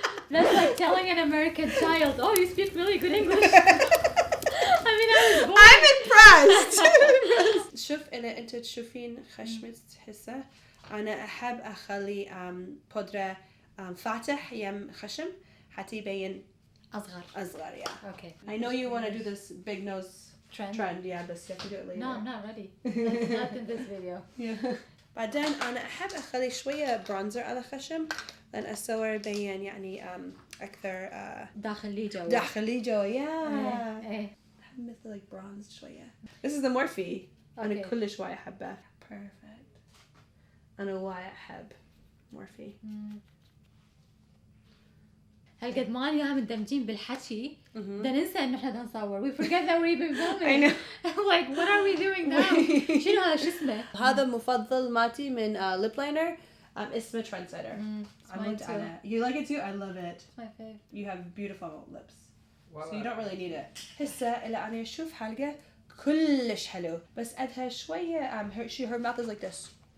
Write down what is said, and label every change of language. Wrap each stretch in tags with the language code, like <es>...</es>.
<en>That's like telling an American child, oh, you speak really good English. I mean, I was born. I'm impressed.</en> <ar>شوف إذا أنت تشوفين خشمة هسه أنا أحب أخلي بودرة فاتح يم خشم حتى يبين أصغر.</ar> <en>Yeah. Okay. I know you want to do this big nose Trend. yeah, but you have to do it later. No, I'm not ready. That's not in this video. Yeah.</en> <ar>بعدين أنا أحب أخلي شوية برونزر على خشم لأن أصور يبين يعني أكثر داخلي جوا. داخلي جوا.</ar> <en>Yeah.</en> <ar>إيه. أحب مثل</ar> <en>like bronzed</en> <ar>شوية.</ar> <en>This is the Morphe.</en> <ar>أنا</ar> <en>Okay.</en> <ar>كلش وايد أحبه.</ar> <en>Perfect.</en> <ar>أنا وايد أحب Morphe. هالقد ما اليوم مندمجين بالحكي بدنا ننسى انه احنا بدنا نصور.</ar> <en>We forget that we're even filming. I know. Like what are we doing now?</en> <ar>شنو هذا شو اسمه؟ هذا مفضل ماتي من lip liner. اسمه Trendsetter.</ar> <en>It's I mine looked too. at it. You like it too? I love it. It's my fave. You have beautiful lips. So you don't really need it.</en> <ar>هسه إلا أنا أشوف حلقة كلش حلو بس أدها شوية</ar> <en>her mouth is like this.</en>